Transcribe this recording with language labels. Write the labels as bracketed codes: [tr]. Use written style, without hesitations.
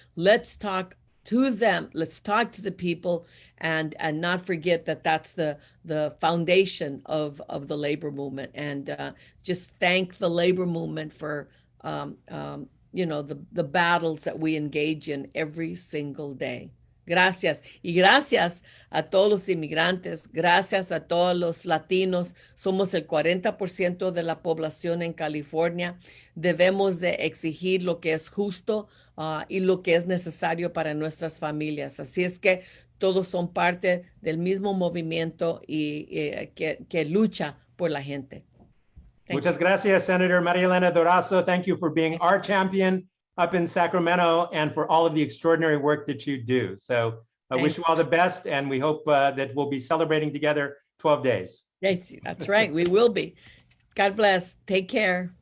[en] Let's talk to them. Let's talk to the people and not forget that that's the foundation of the labor movement. And just thank the labor movement for the battles that we engage in every single day. [es] Gracias. Y gracias a todos los inmigrantes, gracias a todos los latinos. Somos el 40% de la población en California. Debemos de exigir lo que es justo y lo que es necesario para nuestras familias. Así es que todos son parte del mismo movimiento y que lucha por la gente. Muchas gracias, Senator Maria Elena Durazo. [en] Thank you for being our champion up in Sacramento and for all of the extraordinary work that you do. So I wish you all the best, and we hope that we'll be celebrating together 12 days. Yes, that's right. We will be. God bless. Take care.